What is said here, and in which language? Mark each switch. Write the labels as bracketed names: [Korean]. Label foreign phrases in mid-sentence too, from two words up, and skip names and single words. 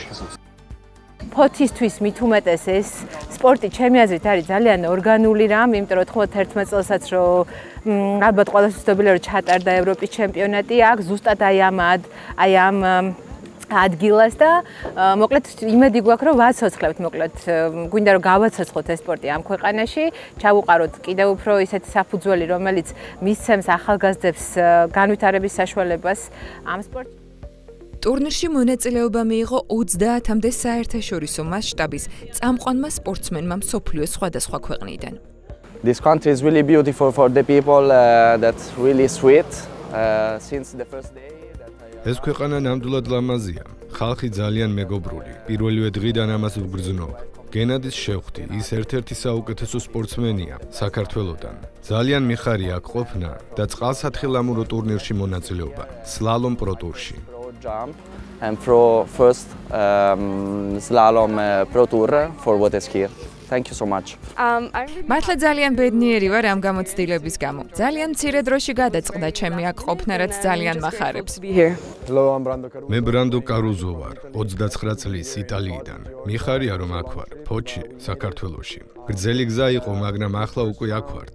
[Georgian] ფოთისთვის მით უმეტეს ეს სპორტი ჩემი აზრით არის ძალიან ორგანული რამ, იმიტომ რომ 91 წელსაც რომ ალბათ ყველას ცნობილია რომ ჩატარდა ევროპის ჩემპიონატი, აქ ზუსტად აი ამ ადგილას და მოკლედ იმედი გვაქვს რომ ვაცოცხლებთ, მოკლედ გვინდა რომ გავაცოცხლოთ ეს სპორტი ამ ქვეყანაში, ჩავუყაროთ კიდევ უფრო ისეთი საფუძველი, რომელიც მისცემს ახალგაზრდებს განვითარების საშუალებას ამ სპორტში. ტურნირში მონაწილეობა მიიღო 30-მდე საერთაშორისო მასშტაბის წამყვანმა სპორტსმენმა მსოფლიოს სხვადასხვა ქვეყნიდან. [English] This country is really beautiful for the people, that's really sweet since the first day. [Georgian] ეს ქვეყანა ნამდვილად ლამაზია. ხალხი ძალიან მეგობრული. პირველივე დღიდან ამას ვგრძნობ. გენადის შევხვდი, ის ერთ-ერთი საუკეთესო სპორტსმენია საქართველოდან. ძალიან მიხარია აქ ყოფნა და წყალსათხილამურო ტურნირში მონაწილეობა, სლალომ პროტურში. [English] And for first slalom pro tour for what is here. Thank you so much. [Georgian] მართლა ძალიან ბედნიერი ვარ ამ გამოცდილების გამო. ძალიან მცირე დროში გადაწყდა ჩემი აქ ყოფნა, რაც ძალიან მახარებს. მე ბრანდო კარუზო ვარ, 29 წლის იტალიიდან. მიხარია რომ აქ ვარ, ფოთში, საქართველოში. გრძელი გზა იყო, მაგრამ ახლა უკვე აქ ვართ.